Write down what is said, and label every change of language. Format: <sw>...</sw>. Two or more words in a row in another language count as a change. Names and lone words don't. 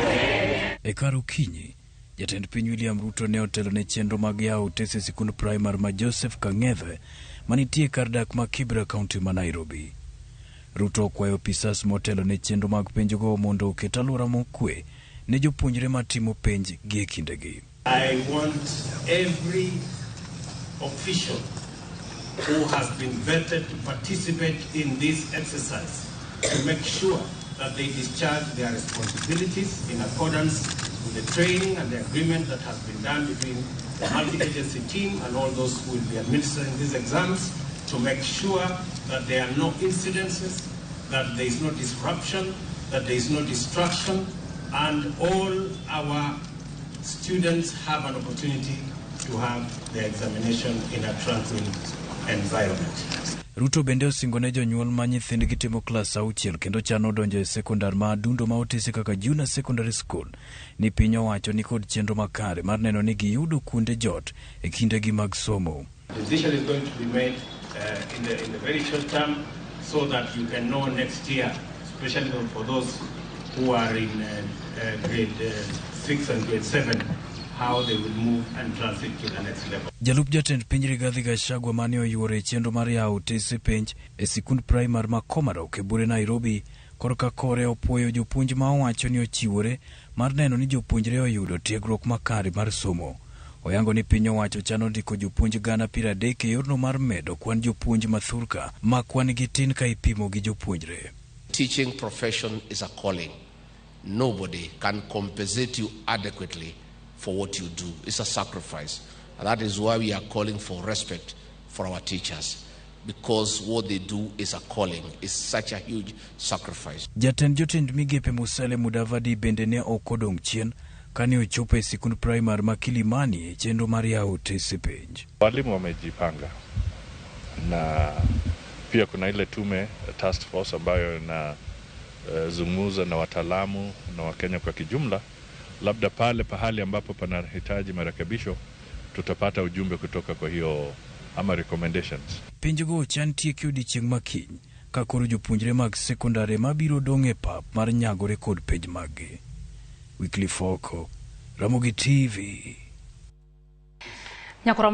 <luo>E kar okinyi, jatend piny William Ruto ne otelo ne chenro mag yawo otese sikund primar ma Joseph Kang'ethe manitie kar dak ma Kibra County ma Nairobi. Ruto okwayo opisas motelo ne chenro mag penjgo mondo oket alwora mokwe ne jopuonjre matimo penj gi e kindegi.</luo> <en>I want every official who has been vetted to participate in this exercise to make sure that they discharge their responsibilities in accordance with the training and the agreement that has been done between the multi-agency team and all those who will be administering these exams, to make sure that there are no incidences, that there is no disruption, that there is no distraction, and all our students have an opportunity to have their examination in a tranquil environment.</en> <luo>Ruto bende osingo ne jonyuol ma nyithindgi timo klas auchiel kendo chano donjo e sekondar ma adundo ma otese kaka</luo> <en>Junior Secondary School</en> <luo>ni piny owacho ni kod chenro makare mar neno ni giyudo kuonde jot e kindegi mag somo.</luo> <en>The decision is going to be made in the very short term so that you can know next year, especially for those who are in grade 6 and grade 7, how they will move and transit to the next level.</en> <luo>Jalup jatend piny Rigathi Gachagua mane oyuoro e chenro mar yawo otese penj e sikund primar ma Komarok e bure Nairobi korka kore opuoyo jopuonj ma owacho ni ochiwore mar neno ni jopuonjre oyudo tiegruok makare mar somo. Oyango ni piny owacho chano ndiko jopuonj 30,000 e yorno mar medo kwan jopuonj mathurka ma kwan gi tin ka ipimo gi jopuonjre.</luo> <en>Teaching profession is a calling. Nobody can compensate you adequately for what you do. It's a sacrifice. And that is why we are calling for respect for our teachers, because what they do is a calling. It's such a huge sacrifice.</en> <luo>Jatend migepe Musale Mudavadi bende ne okodong chien kani ochopo e sikund primar ma Kilimani e chenro mar yawo otese penj.</luo> <sw>Walimu wamejipanga na pia kuna ile tume</sw> <en>task force</en> <sw>ambayo na zungumza na wataalamu na Wakenya kwa kijumla. Labda pahali ambapo panahitaji marekebisho tutapata ujumbe kutoka kwa hiyo ama recommendations.</sw> <luo>Penjgo chantie kiodichieng' makiny ka koro jopuonjre mag sekondari mabiro dong' e pap mar nyagore kod penj maggi. Weekly Foko, Ramogi TV.</luo>